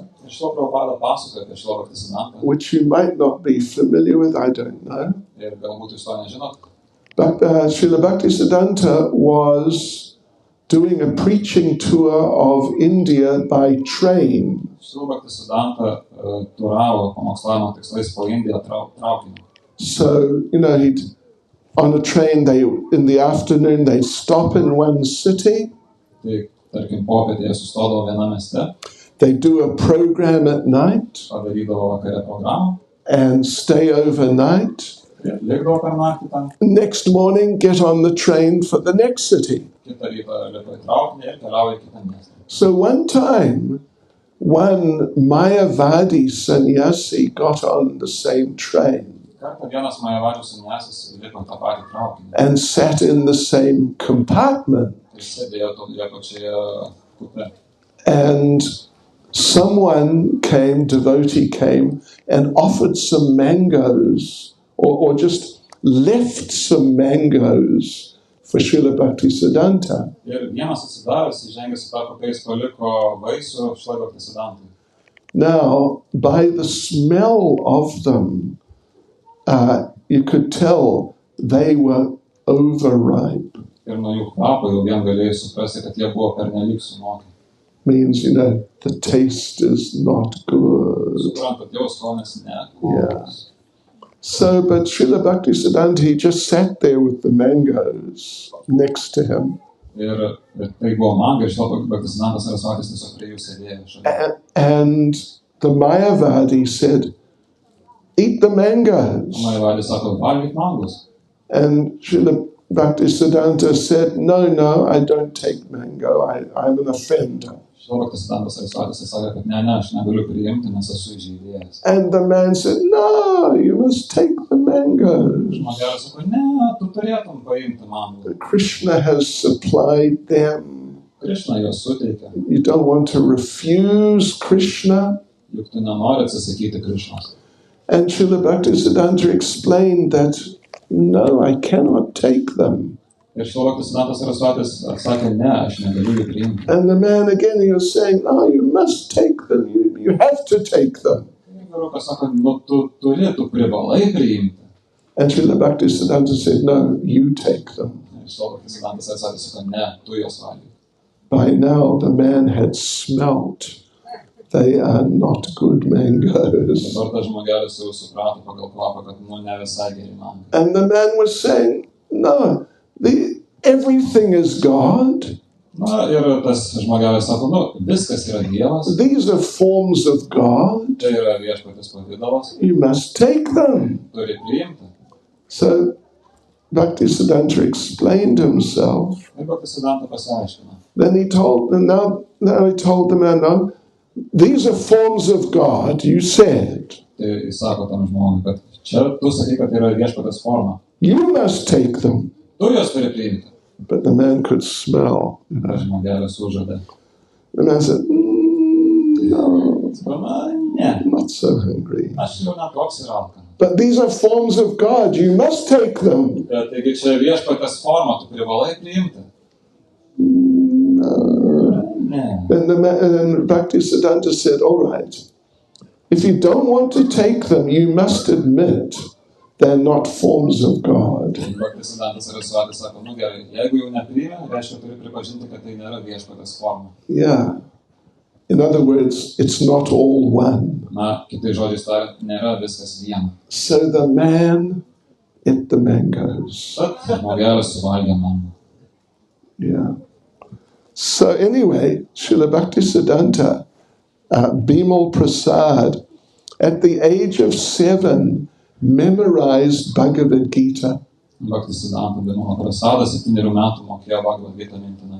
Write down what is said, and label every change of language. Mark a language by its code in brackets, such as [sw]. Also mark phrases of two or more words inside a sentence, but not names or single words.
[lt] Ir šito Prabhupada pasakoja apie Srila Bhaktisiddhantą, [en] which you might not be familiar with, I don't know. [lt] ir galbūt jūs to nežinot. [en] But Srila Bhaktisiddhanta was doing a preaching tour of India by train. [lt] Srila Bhaktisiddhanta turavo pamokslavimo tikslais po Indiją traukiniu. [en] So, he'd on a train, in the afternoon, they'd stop in one city, [lt] Tai, tarkim, popietėje sustodavo viename mieste, [en] they'd do a program at night [lt] padarydavo vakare programą, [en] and stay overnight. [lt] ir likdavo per naktį ten, [en] Next morning, get on the train for the next city. [lt] kitą rytą lipo į traukinį ir keliavo į kitą miestą. [en] So one time, one Mayavadi sannyasi got on the same train [lt] Kartą vienas Majavadžių sanjasis lipo į tą patį traukinį [en] and sat in the same compartment. [lt] ir sėdėjo toje pačioje kupe. [en] And someone devotee came and offered some mangoes or just left some mangoes for Srila Bhaktisiddhanta. [lt] Ir vienas atsidaręs, įžengęs į tą kupę, jis paliko vaisių Srila Bhaktisiddhantai. [en] Now, by the smell of them, you could tell they were overripe. [lt] Ir nuo jų kvapo jau vien galėjai suprasti, kad jie buvo pernelyg sunokę. [en] Means, the taste is not good. [lt] Suprantat, jau skonis ne. [en] Yeah. So, but Srila Bhaktisiddhanta, he just sat there with the mangoes next to him. [lt] Ir tai buvo manga, ir Srila Bhaktisiddhantas Sarsvatis tiesiog prie jų sėdėjo šalia. [en] And the Mayavadi said, eat the mangoes. [lt] Majavadis sako, valgyk mangus. [en] And Srila Bhaktisiddhanta said, no, I don't take mango. I'm an offender. [lt] Srila Bhaktisiddhantas Sarsvatis sakė, kad ne, aš negaliu priimti, nes esu įžeidėjas. [en] And the man said, no, you must take the mangoes. [lt] Žmogelis sako, ne, tu turėtum paimti mangus. [en] Krishna has supplied them. [lt] Krišna juos suteikia. [en] You don't want to refuse Krishna. [lt] Juk tu nenori atsisakyti Krišnos. [en] And Srila Bhaktisiddhanta explained that, no, I cannot take them. [lt] Ir Srila Bhaktisiddhantas Sarsvatis atsakė, ne, aš negaliu jų priimti. [en] And the man again, he was saying, no, you must take them. You have to take them. [lt] Ir vyrukas sako, tu privalai priimti. [en] And Srila Bhaktisiddhanta said, no, you take them. [lt] Ir Srila Bhaktisiddhantas Sarsvatis sako, ne, tu juos valgyk. [en] By now, the man had smelt. They are not good mangoes. [lt] Dabar tas žmogelis jau suprato pagal kvapą, kad ne visai geri mangai. [en] And the man was saying, no, everything is God. [lt] Na ir tas žmogelis sako, viskas yra Dievas. [en] These are forms of God. [lt] Tai yra Viešpaties pavidalas. [en] You must take them. [lt] Turi priimti. [en] So Bhaktisiddhanta explained himself. [lt] Ir Bhaktisiddhanta pasiaiškino. [en] Then he told the man, no, these are forms of God, you said. [lt] Tai jis sako tam žmogui, kad čia tu sakai, kad yra viešpatės forma. [en] You must take them. [lt] Tu juos turi priimti. [en] But the man could smell. [lt] Žmogelis užuodė. [en] The man said, no, [lt] Ne. [en] not so hungry. [lt] Aš jau netoks ir alkanas. [en] But these are forms of God. You must take them. [lt] Taigi čia viešpatės forma, tu privalai priimti. [en] No. [lt] Ne. [en] And Bhaktisiddhanta said, all right, if you don't want to take them, you must admit they're not forms of God. [lt] Bhaktisiddhanta Sarsvati sako, gerai, jeigu jau nepriimi, reiškia turi pripažinti, kad tai nėra viešpatės forma. [en] Yeah. In other words, it's not all one. [lt] Na, kitai žodžiais tariant, nėra viskas viena. [en] So the man ate the mangoes. [lt] Tad žmogelis suvalgė mango. [en] Yeah. So anyway, Srila Bhaktisiddhanta, Bimal Prasad, at the age of 7, memorized Bhagavad Gita. [lt] Bhaktisiddhanta Bimal Prasad 7 metų mokėjo Bhagavad Gita mintinai.